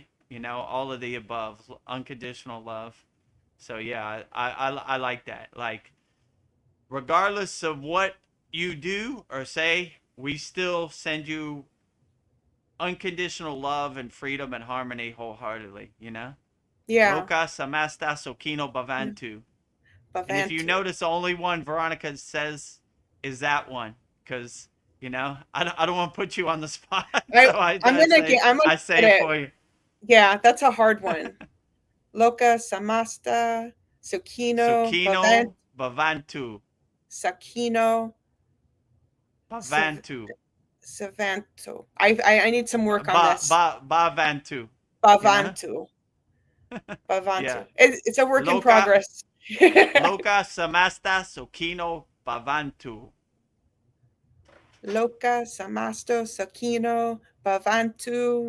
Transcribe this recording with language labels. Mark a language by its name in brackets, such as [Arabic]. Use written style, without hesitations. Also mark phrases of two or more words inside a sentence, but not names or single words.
[English] You know, all of the above, unconditional love. So yeah, I like that. Like regardless of what you do or say, we still send you unconditional love and freedom and harmony wholeheartedly. You know, yeah, [Sanskrit] लोक समस्त सोकिनो भवन्तु. [English] And if you Bavantu. notice, the only one Veronica says is that one, because I don't want to put you on the spot, so I'm gonna I say get it it. for you. Yeah, that's a hard one. [Sanskrit] लोक समस्त सुखिनो सुखिनो भवन्तु. सकिनो सव-- Bhavantu. Savanto. [English] I need some work on this. Bhavantu. You know? [Sanskrit] बवन्तु बवन्तु. [English] Yeah. It's a work in Loka progress. [Sanskrit] लोक समस्त सुखिनो भवन्तु. लोक समस्तो सकिनो बवन्तु.